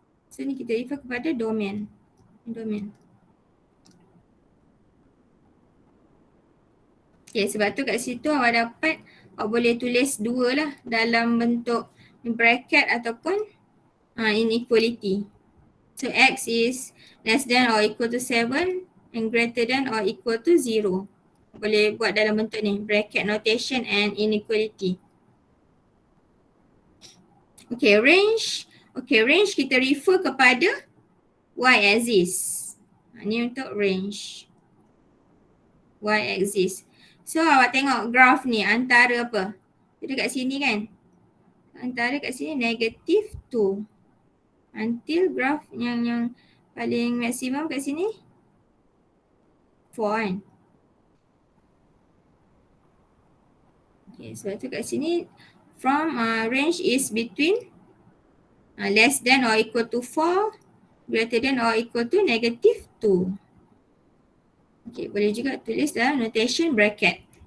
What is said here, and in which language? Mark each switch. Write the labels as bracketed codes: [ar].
[ms] So ni kita refer kepada domain. Okay, sebab tu kat situ awak dapat, awak boleh tulis 2 lah dalam bentuk bracket ataupun inequality. [en] So x is less than or equal to 7 and greater than or equal to 0. [ms] Boleh buat dalam bentuk ni, [en] bracket notation and inequality. [ms] Okay, range. Okay, range kita refer kepada y-axis. Ni untuk range. Y-axis. So awak tengok graph ni antara apa? Dia dekat sini kan? Antara kat sini negatif 2. Until graph yang paling maksimum kat sini 4 kan? [en] Okay, [ms] sebab tu kat sini [en] from range is between less than or equal to 4, greater than or equal to negative 2. [ms] Okay, boleh juga tulis dalam notation bracket.